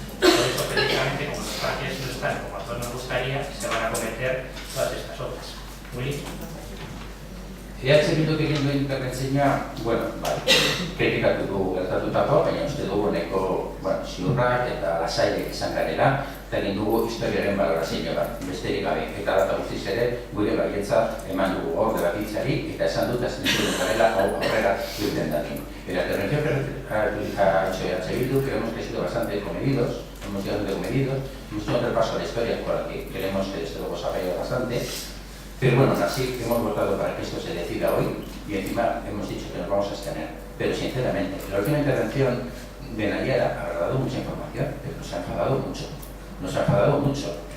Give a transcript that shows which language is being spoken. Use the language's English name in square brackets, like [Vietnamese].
[Spanish] Por eso, precisamente, como los parques no están como a todos nos gustaría, se van a cometer todas estas obras. Willy. [Basque] Bildu egin duen interbentzioa, bueno, bai, kritikatu dugu gertatutako, baina uste dugu neko ziurrak eta lasaiek izan garela, eta egin dugu historiaren balorazio bat, besterik gabe, eta data guztiz ere gure baietza eman dugu hor debatitzari, eta esan dut aztentzun garela aurrera irten dadin. [Spanish] En la intervención que ha hecho Bildu, creemos que ha sido bastante comedidos, hemos sido bastante comedidos, hemos hecho un repaso a la historia con la que creemos que desde luego se ha caído bastante. Pero bueno, así hemos votado para que esto se decida hoy y encima hemos dicho que nos vamos a abstener. Pero sinceramente, la última intervención de Nayara ha dado mucha información, pero nos ha enfadado mucho. Nos ha enfadado mucho.